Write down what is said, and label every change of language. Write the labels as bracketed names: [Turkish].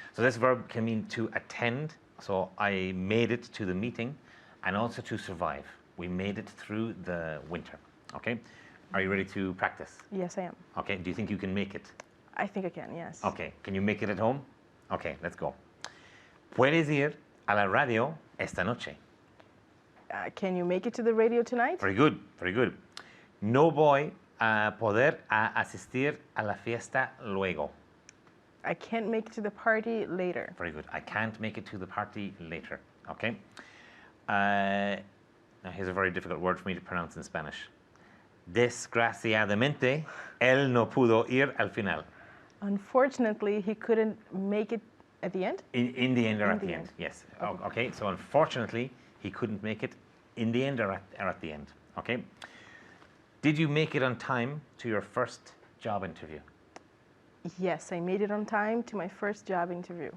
[English] So this verb can mean to attend. So I made it to the meeting, and also to survive. We made it through the winter, okay? Are you ready to practice? Yes, I am. Okay, do you think you can make it? I think I can, yes. Okay, can you make it at home? Okay, let's go. [Spanish] ¿Puedes ir a la radio esta noche? [English] Can you make it to the radio tonight? Very good, very good. [Spanish] No voy a poder asistir a la fiesta luego. [English] I can't make it to the party later. Very good. I can't make it to the party later. Okay. Now here's a very difficult word for me to pronounce in Spanish. [Spanish] Desgraciadamente, él no pudo ir al final. [English] Unfortunately, he couldn't make it At the end? In the end or In at the the end? end. Yes. Okay. So unfortunately, he couldn't make it in the end or at the end. Okay. Did you make it on time to your first job interview? Yes, I made it on time to my first job interview.